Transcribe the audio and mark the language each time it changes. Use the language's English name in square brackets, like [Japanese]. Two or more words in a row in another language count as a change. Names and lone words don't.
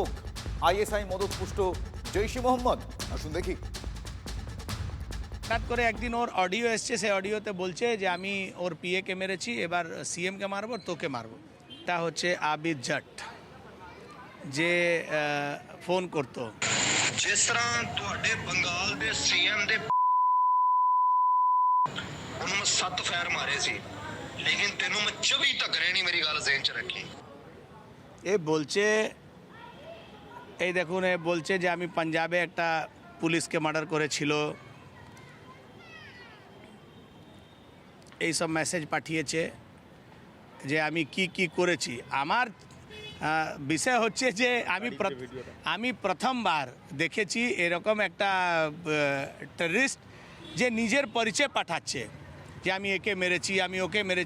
[Bangla] আইএসআই মদতপুষ্ট জৈশি মোহাম্মদ? আসুন দেখি। হঠাৎ করে একদিন ওর অডিও এসছে, সেই অডিওতে বলছে যে আমি ওর পিএকে মেরেছি, এবার সিএমকে মারবো, তোকে মারবো। এটা হচ্ছে আবিদ জট যে ফোন করতো। [Punjabi] ਜਿਸ ਤਰ੍ਹਾਂ ਤੁਹਾਡੇ ਬੰਗਾਲ ਦੇ ਸੀਐਮ ਦੇ ਉਨ੍ਹੋਂਨੇ 7 ਫਾਇਰ ਮਾਰੇ ਸੀ, ਲੇਕਿਨ ਤੈਨੂੰ ਮੈਂ 24 ਤਕ ਨਹੀਂ, ਮੇਰੀ ਗੱਲ ਜ਼ਹਨ ਚ ਰੱਖੀ। [Bangla] এ বলছে, এই দেখুন, এ বলছে যে আমি পাঞ্জাবে একটা পুলিশকে মার্ডার করেছিল, এই সব মেসেজ পাঠিয়েছে যে আমি কি করেছি। আমার বিষয় হচ্ছে যে আমি প্রথমবার দেখেছি এরকম একটা টেররিস্ট যে নিজের পরিচয় পাঠাচ্ছে যে আমি একে মেরেছি, আমি ওকে মেরেছি।